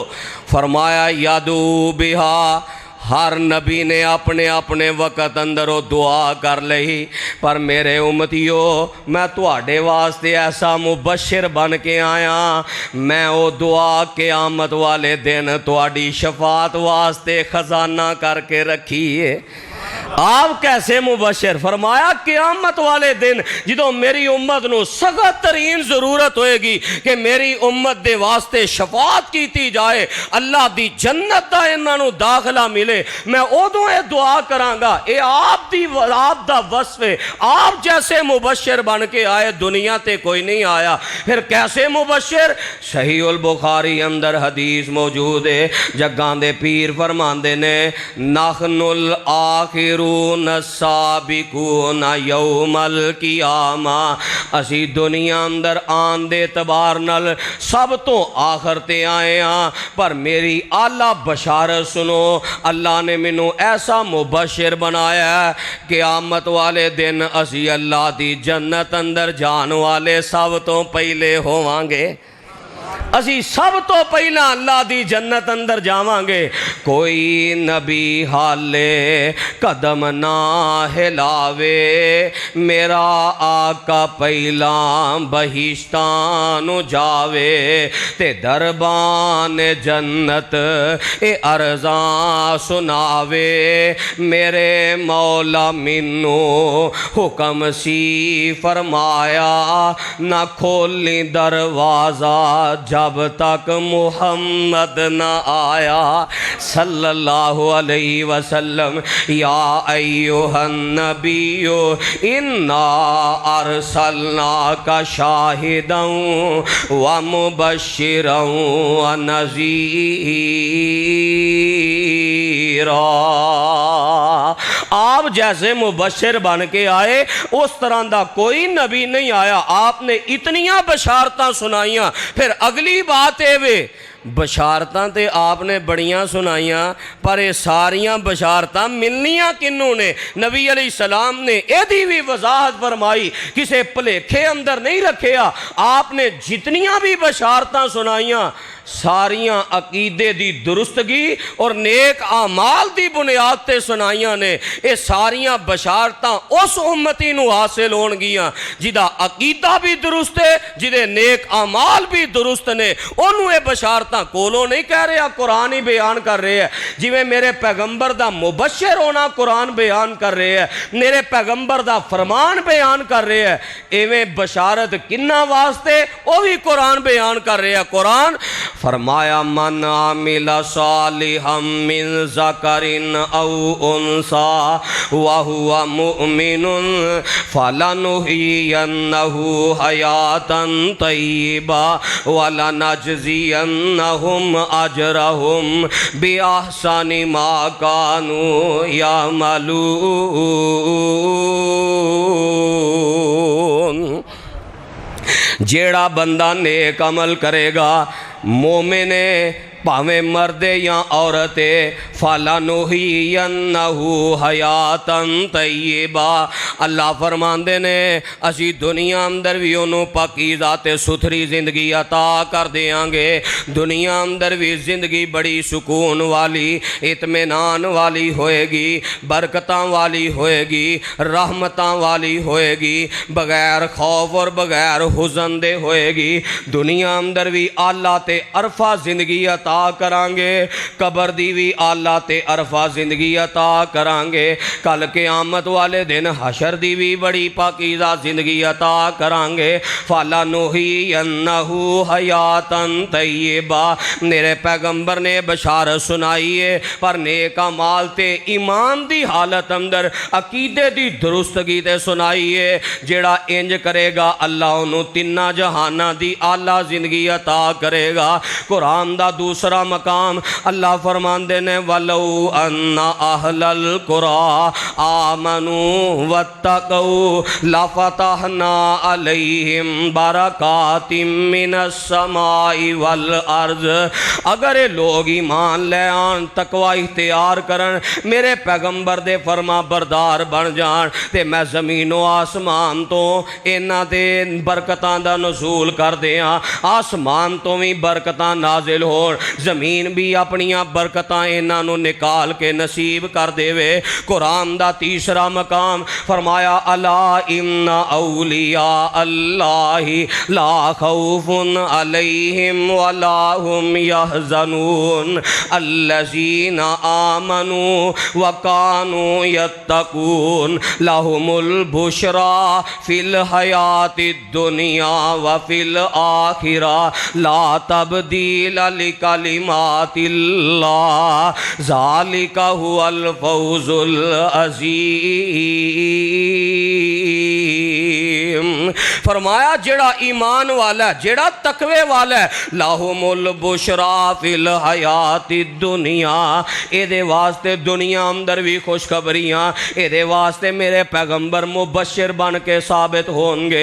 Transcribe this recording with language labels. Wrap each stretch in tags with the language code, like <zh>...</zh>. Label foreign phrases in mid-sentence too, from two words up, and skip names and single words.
<pa>فرمایا یادو بہا، ہر نبی نے اپنے اپنے وقت اندر وہ دعا کر لئی، پر میرے امتیو میں تواڈے واسطے ایسا مبشر بن کے آیا، میں وہ دعا قیامت والے دن تواڈی شفاعت واسطے خزانہ کر کے رکھی ہے۔ آپ کیسے مبشر؟ فرمایا قیامت والے دن جدو میری امت نو سخت ترین ضرورت ہوئے گی کہ میری امت دے واسطے شفاعت کیتی جائے، اللہ دی جنت دا انہاں نو داخلہ ملے، میں ادوں اے دعا کرانگا۔ اے آپ دا وصف ہے، آپ جیسے مبشر بن کے آئے دنیا تے کوئی نہیں آیا۔ پھر کیسے مبشر؟ صحیح البخاری اندر حدیث موجود ہے، جگان دے پیر فرماندے نے</pa> <ar>نحن الآخرون السابقون یوم القیامہ،</ar> <pa>اسی دنیا اندر آن دے اعتبار نال سب تو آخر تے آئے ہاں، پر میری اعلیٰ بشارت سنو، اللہ نے منو ایسا مبشر بنایا ہے، قیامت والے دن اسی اللہ دی جنت اندر جان والے سب تو پہلے ہووانگے، اسی سب تو پہلا اللہ دی جنت اندر جاوانگے۔ کوئی نبی حالے قدم نہ ہلاوے، میرا آقا پہلا بہشتان جاوے، تے دربان جنت اے ارزاں سناوے، میرے مولا منو حکم سی فرمایا، نہ کھولی دروازہ جب تک محمد نہ آیا</pa> <ar>صلی اللہ علیہ وسلم۔ یا ایوہ النبی انا ارسلناک شاہدا ومبشرا ونذیرا،</ar> <pa>آپ جیسے مبشر بن کے آئے اس طرح دا کوئی نبی نہیں آیا، آپ نے اتنیاں بشارتاں سنائیاں۔ پھر اگلی بات ہے وے بشارتاں تے آپ نے بڑیاں سنائیاں، پر یہ ساریاں بشارتاں ملنیاں کنوں نے؟ نبی</pa> <ar>علیہ السلام</ar> <pa>نے ایدی بھی وضاحت فرمائی، کسے پلیکھے اندر نہیں رکھیا، آپ نے جتنیاں بھی بشارتاں سنائیاں ساریاں عقیدے دی درستگی اور نیک اعمال دی بنیاد تے سنائیاں نے۔ اے ساریاں بشارتاں اس امتی نو حاصل ہون گیاں جدا عقیدہ بھی درست ہے، جدے نیک اعمال بھی درست نے، انہوں اے بشارتاں کولوں نہیں کہہ رہے، قرآن ہی بیان کر رہے ہیں۔ جی میں میرے پیغمبر دا مبشر ہونا قرآن بیان کر رہے ہیں، میرے پیغمبر دا فرمان بیان کر رہے ہیں، ایویں بشارت کنہ واسطے وہ بھی قرآن بیان کر رہے ہیں۔ قرآن فرمایا</pa> <ar>من عامل صالحا من ذکر او انثى وهو مؤمن فلنحيينه حیاتا طیبا ولنجزینهم اجرهم باحسن ما كانوا يعملون۔</ar> <pa>جیڑا بندہ نیک عمل کرے گا، مومن پاویں مرد یا عورت،</pa> <ar>فَلَنُحْيِيَنَّهُ حَيَاتًا طَيِّبًا،</ar> <pa>اللہ فرماندے نے اسی دنیا اندر بھی انہوں پاکیزہ تے ستھری زندگی عطا کر دیاں گے۔ دنیا اندر بھی زندگی بڑی سکون والی، اطمینان والی ہوئے گی، برکتاں والی ہوئے گی، رحمتاں والی ہوئے گی، بغیر خوف اور بغیر حزن دے ہوئے گی۔ دنیا اندر بھی اللہ تے عرفہ زندگی عطا کرانگے، قبر دی بھی اللہ تے عرفہ زندگی عطا کرانگے، کل قیامت والے دن حشر دی بھی بڑی پاکیزہ زندگی عطا کرانگے۔</pa> <ar>فَلَنُحْيِيَنَّهُ حَيَاتًا طَيِّبًا،</ar> <pa>میرے پیغمبر نے بشارت سنائی ہے، پر نیک اعمال تے ایمان دی حالت اندر عقیدے دی درستگی تے سنائی ہے۔ جیڑا انج کرے گا اللہ انہوں تینہ جہانہ دی اعلیٰ زندگی عطا کرے گا۔ قرآن دا دوسرا مقام اللہ فرماندے نے</pa> <ar>وَلَوْ أَنَّ أَهْلَ الْقُرَىٰ آمَنُوا وَاتَّقَوْا لَفَتَحْنَا عَلَيْهِمْ بَرَكَاتٍ مِّنَ السَّمَاءِ وَالْأَرْضِ،</ar> <pa>اگر لوگ ایمان لے آن، تقوی اختیار کرن، میرے پیغمبر دے فرما بردار بن جان، تے میں زمین و آسمان تو انہاں دے برکتاں دا نزول کر دیاں، آسمان تو بھی برکتاں نازل ہو، زمین بھی اپنیاں برکتاں انہاں نو نکال کے نصیب کر دے وے۔ قرآن دا تیسرا مقام فرمایا</pa> <ar>الا ان اولیاء اللہ لا خوف علیہم ولا هم یحزنون الذین آمنوا وکانوا یتقون لهم البشرى فی الحیاة الدنیا وفی الآخرہ لا تبدیل لکلمات اللہ ذالک هو الفوز العظیم۔</ar> <pa>فرمایا جڑا ایمان والا ہے، جڑا تقوی والا ہے،</pa> <ar>لہم البشرا فی الحیات الدنیا،</ar> <pa>اے دے واسطے دنیا اندر بھی خوشخبریاں، اے دے واسطے میرے پیغمبر مبشر بن کے ثابت ہوں گے۔</pa>